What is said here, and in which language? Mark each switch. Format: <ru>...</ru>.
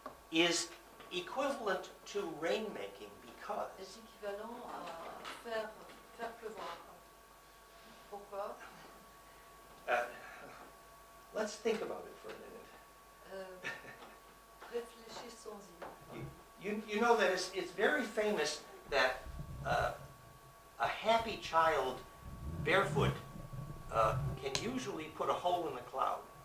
<en>Is equivalent to rainmaking because</en> <fr>est équivalent à faire pleuvoir. Pourquoi?</fr> <en>let's think about it for a minute.</en> <fr>Réfléchissons-y.</fr> <en>You know that it's very famous that a happy child barefoot can usually put a hole in the cloud.</en>